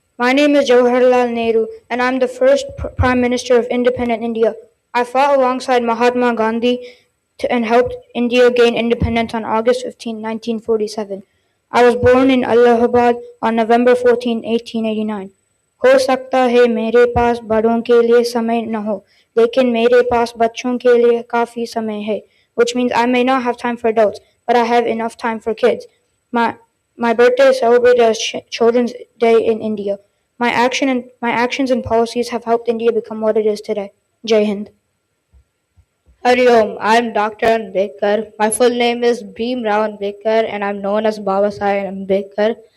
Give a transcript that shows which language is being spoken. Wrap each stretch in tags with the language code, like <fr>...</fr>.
<en>My name is Jawaharlal Nehru, and I'm the first Prime Minister of independent India. I fought alongside Mahatma Gandhi and helped India gain independence on August 15, 1947. I was born in Allahabad on November 14, 1889.</en> <hi>हो सकता है मेरे पास बड़ों के लिए समय न हो, लेकिन मेरे पास बच्चों के लिए काफी समय है,</hi> <en>which means I may not have time for adults, but I have enough time for kids. My birthday is celebrated as Children's Day in India. My actions and policies have helped India become what it is today. Jai Hind. Hari Om, I'm Dr. Ambedkar. My full name is Bhim Rao Ambedkar and I'm known as Baba Saheb Ambedkar.</en>